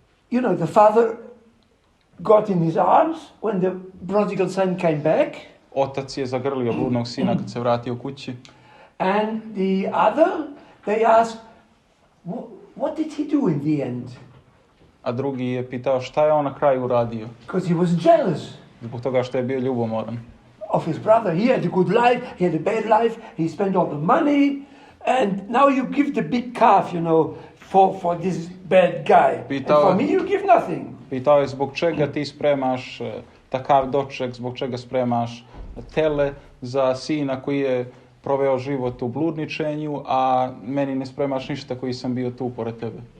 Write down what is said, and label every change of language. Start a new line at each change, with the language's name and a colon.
English: You know, the father got in his arms when the prodigal son came back.
Serbian: Otac je zagrlio bludnog sina kad se vratio kući.
English: And the other, they asked, what did he do in the end?
Serbian: A drugi je pitao šta je on na kraju uradio.
English: Because he was jealous.
Serbian: Zbog toga što je bio ljubomoran.
English: Of his brother. He had a good life, he had a bad life, he spent all the money, and now you give the big calf, you know, for this bad guy. And for me you give nothing.
Serbian: Pitao je zbog čega ti spremaš takav doček, zbog čega spremaš tele za sina koji je proveo život u bludničenju, a meni ne spremaš ništa koji sam bio tu pored tebe.